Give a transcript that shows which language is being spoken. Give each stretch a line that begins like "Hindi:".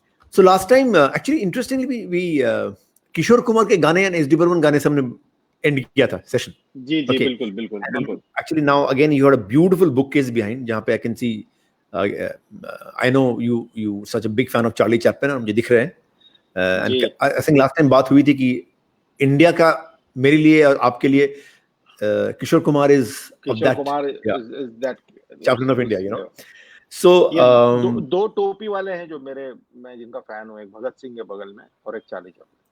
English: So last time actually interestingly we
Hindi: Kishore Kumar के गाने and SD Burman गाने से हमने एंड किया था सेशन. जी बिल्कुल.
English: Actually now again you had a beautiful bookcase behind,
Hindi: जहाँ पे
English: I can see I know you such a big fan of Charlie Chaplin,
Hindi: और मुझे दिख रहे हैं.
English: And I think last time
Hindi: बात हुई थी कि इंडिया का मेरे लिए और आपके लिए Kishore Kumar
English: is that Chaplin of India, you know. So
Hindi: दो टोपी वाले हैं जो मैं जिनका फैन हूँ. एक भगत सिंह है बगल में और एक चार्ली चैपलिन.